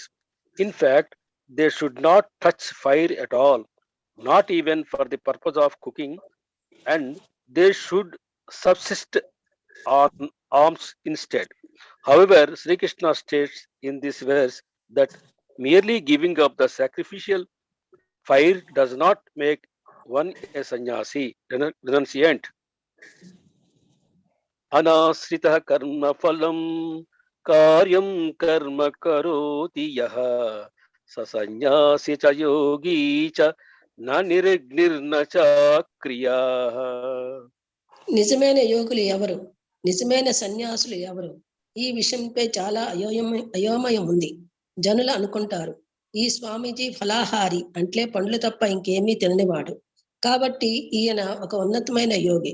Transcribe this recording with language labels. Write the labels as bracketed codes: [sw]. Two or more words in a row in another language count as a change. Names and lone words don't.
[en] In fact, they should not touch fire at all, not even for the purpose of cooking, and they should subsist on alms instead. However, Sri Krishna states in this verse that merely giving up the sacrificial fire does not make one a sannyasi, renunciant. [sa] अनाश्रितः कर्म फलं कार्यं कर्म करोति यः स संन्यासी च योगी च न निर्ग्निर्न च क्रिया. [te] నిజమైన యోగులు ఎవరు, నిజమైన సన్యాసులు ఎవరు? ఈ విషయంపై చాలా అయోమయం ఉంది. జనులు అనుకుంటారు, ఈ స్వామీజీ ఫలాహారి, అంటే పండ్లు తప్ప ఇంకేమీ తిననివాడు, కాబట్టి ఈయన ఒక ఉన్నతమైన యోగి.